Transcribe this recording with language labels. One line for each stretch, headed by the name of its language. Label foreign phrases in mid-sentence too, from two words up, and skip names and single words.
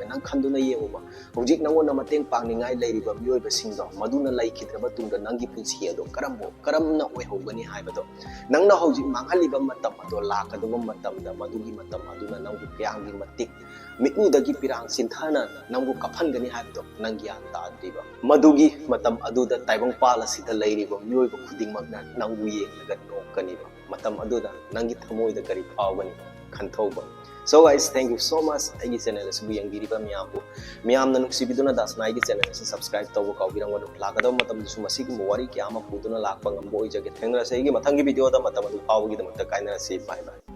Manipuri: ꯅꯪ ꯈꯟꯗꯨꯅ ꯌꯦꯡꯉꯨꯕ ꯍꯧꯖꯤꯛ ꯅꯪꯉꯣꯟꯗ ꯃꯇꯦꯡ ꯄꯥꯡꯅꯤꯡꯉꯥꯏ ꯂꯩꯔꯤꯕ ꯃꯤꯑꯣꯏꯕꯁꯤꯡꯗꯣ ꯃꯗꯨꯅ ꯂꯩꯈꯤꯗ꯭ꯔꯕ ꯇꯨꯡꯗ ꯅꯪꯒꯤ ꯄꯨꯟꯁꯤ ꯑꯗꯣ ꯀꯔꯝꯅ ꯑꯣꯏꯍꯧꯒꯅꯤ ꯍꯥꯏꯕꯗꯣ ꯅꯪꯅ ꯍꯧꯖꯤꯛ ꯃꯥꯡꯍꯜꯂꯤꯕ ꯃꯇꯝ ꯑꯗꯣ ꯂꯥꯛꯀꯗꯕ ꯃꯇꯝꯗ ꯃꯗꯨꯒꯤ ꯃꯇꯝ ꯑꯗꯨꯅ ꯅꯪꯕꯨ ꯀꯌꯥꯝꯒꯤ ꯃꯇꯤꯛ ꯃꯤꯠꯎꯗꯒꯤ ꯄꯤꯔꯥꯡ ꯆꯤꯟꯊꯅ ꯅꯪꯕꯨ ꯀꯞꯍꯟꯒꯅꯤ ꯍꯥꯏꯕꯗꯣ ꯅꯪ ꯒ꯭ꯌꯥꯟ ꯇꯥꯗ꯭ꯔꯤꯕ ꯃꯗꯨꯒꯤ ꯃꯇꯝ ꯑꯗꯨꯗ ꯇꯥꯏꯕꯪꯄꯥꯜ ꯑꯁꯤꯗ ꯂꯩꯔꯤꯕ ꯃꯤꯑꯣꯏꯕ ꯈꯨꯗꯤꯡꯃꯛꯅ ꯅꯪꯕꯨ ꯌꯦꯡꯂꯒ ꯅꯣꯛꯀꯅꯤꯕ ꯃꯇꯝ ꯑꯗꯨꯗ ꯅꯪꯒꯤ ꯊꯃꯣꯏꯗ ꯀꯔꯤ ꯐꯥꯎꯒꯅꯤ ꯈꯟꯊꯧꯕ
English: So guys, thank you so much.
Manipuri: ꯑꯩꯒꯤ ꯆꯦꯅꯦꯜ ꯑꯁꯤꯕꯨ ꯌꯦꯡꯕꯤꯔꯤꯕ ꯃꯤꯌꯥꯝꯅ ꯅꯨꯡꯁꯤꯕꯤꯗꯨꯅ ꯗꯥꯁꯅꯥꯏꯒꯤ ꯆꯦꯅꯦꯜ ꯑꯁꯤ ꯁꯕꯁꯀ꯭ꯔꯥꯏꯕ ꯇꯧꯕ ꯀꯥꯎꯕꯤꯔꯝꯒꯅꯨ ꯂꯥꯛꯀꯗꯕ ꯃꯇꯝꯗꯁꯨ ꯃꯁꯤꯒꯨꯝꯕ ꯋꯥꯔꯤ ꯀꯌꯥ ꯑꯃ ꯄꯨꯗꯨꯅ ꯂꯥꯛꯄ ꯉꯝꯕ ꯑꯣꯏꯖꯒꯦ ꯊꯦꯡꯅꯔꯁꯤ ꯑꯩꯒꯤ ꯃꯊꯪꯒꯤ ꯚꯤꯗꯤꯑꯣꯗ ꯃꯇꯝ ꯑꯗꯨ ꯐꯥꯎꯕꯒꯤꯗꯃꯛꯇ ꯀꯥꯏꯅꯔꯁꯤ
English: bye bye